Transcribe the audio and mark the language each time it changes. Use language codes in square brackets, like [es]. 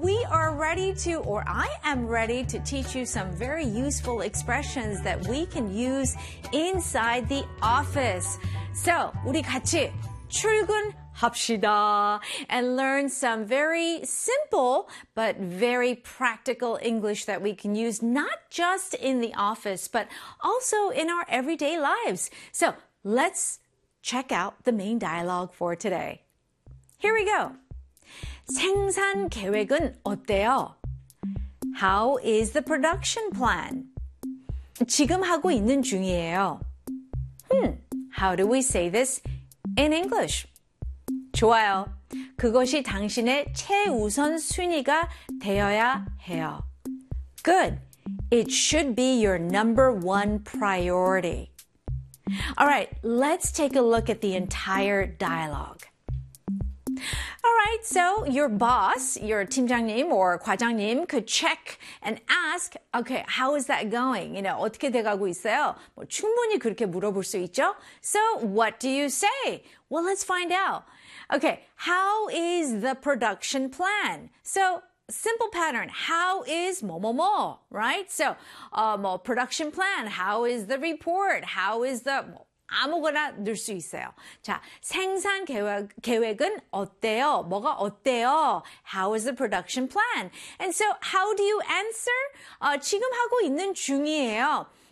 [en] We are ready to, or I am ready to teach you some very useful expressions that we can use inside the office. [ko] So, 우리 같이 출근합시다. [en] And learn some very simple but very practical English that we can use not just in the office but also in our everyday lives. So let's check out the main dialogue for today. Here we go. [ko] 생산 계획은 어때요? [en] How is the production plan? [ko] 지금 하고 있는 중이에요. [en] How do we say this in English? [ko] 좋아요. 그것이 당신의 최우선 순위가 되어야 해요. [en] Good. It should be your number one priority. All right, let's take a look at the entire dialogue. All right, so your boss, your 팀장님 or 과장님 could check and ask, okay, how is that going? You know, [ko] 어떻게 돼가고 있어요? 뭐 충분히 그렇게 물어볼 수 있죠? [en] So what do you say? Well, let's find out. Okay, how is the production plan? So simple pattern, how is 뭐뭐뭐, right? So 뭐 production plan, how is the report? How is the... [ko] 아무거나 넣을 수 있어요. 자, 생산 계획은 어때요? 뭐가 어때요? [en] How is the production plan? And so, how do you answer? [ko] 지금 하고 있는 중이에요.